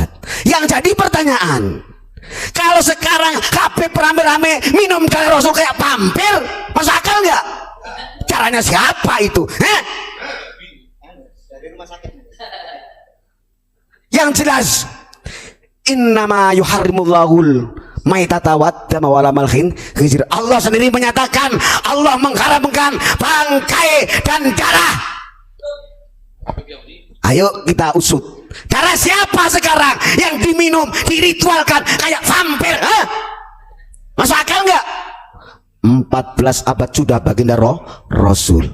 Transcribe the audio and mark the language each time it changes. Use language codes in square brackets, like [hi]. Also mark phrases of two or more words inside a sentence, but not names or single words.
[id] Yang jadi pertanyaan, kalau sekarang Habib rame-rame minum darah Rasul kayak vampir, masuk akal nggak? Caranya siapa itu? Yang jelas, [ar] إنما يحرم الله الميتة والدم ولحم الخنزير. [id] Allah sendiri menyatakan, Allah mengharamkan bangkai dan darah. Ayo kita usut, darah siapa sekarang yang diminum, diritualkan kayak vampir? Masuk akal nggak? 14 abad sudah baginda Rasul.